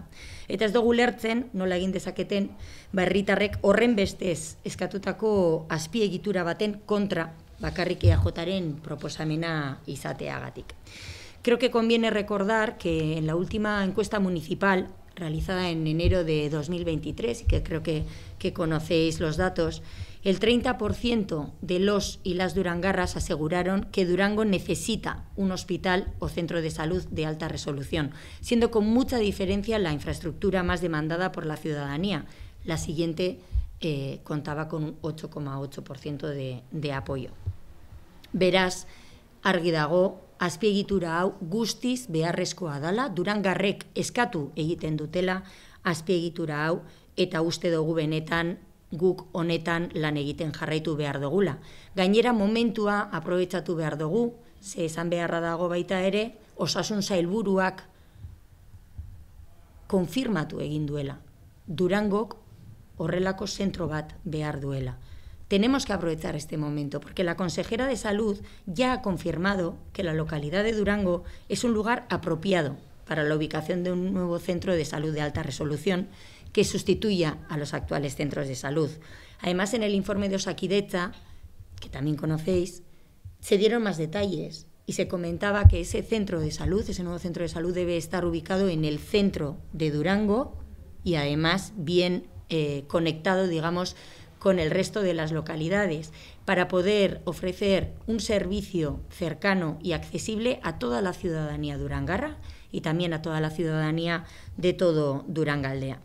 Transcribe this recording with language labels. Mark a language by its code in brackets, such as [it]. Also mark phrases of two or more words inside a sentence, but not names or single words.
[eu] Eta ez dugu lertzen nola egin dezaketen herritarrek horren bestez eskatutako azpiegitura baten kontra bakarrik EAJaren proposamena izateagatik. [es] Creo que conviene recordar que en la última encuesta municipal realizada en enero de 2023, y que creo que conocéis los datos, el 30% de los y las durangarras aseguraron que Durango necesita un hospital o centro de salud de alta resolución, siendo con mucha diferencia la infraestructura más demandada por la ciudadanía. La siguiente contaba con un 8,8% de apoyo. [eu] Beraz, argi dago, azpiegitura hau guztiz beharrezkoa dela, durangarrek eskatu egiten dutela azpiegitura hau, eta uste dugu benetan guk honetan lan egiten jarraitu behar dugula. Gainera momentua aprobetxatu behar dugu, ze esan beharra dago baita ere, osasun sailburuak konfirmatu egin duela. Durangok horrelako zentro bat behar duela. [es] tenemos que aprovechar este momento, porque la consejera de Salud ya ha confirmado que la localidad de Durango es un lugar apropiado para la ubicación de un nuevo centro de salud de alta resolución que sustituya a los actuales centros de salud. Además, en el informe de Osakidetza, que también conocéis, se dieron más detalles y se comentaba que ese centro de salud, ese nuevo centro de salud, debe estar ubicado en el centro de Durango y además bien conectado, digamos, con el resto de las localidades, para poder ofrecer un servicio cercano y accesible a toda la ciudadanía durangarra y también a toda la ciudadanía de todo Durangaldea.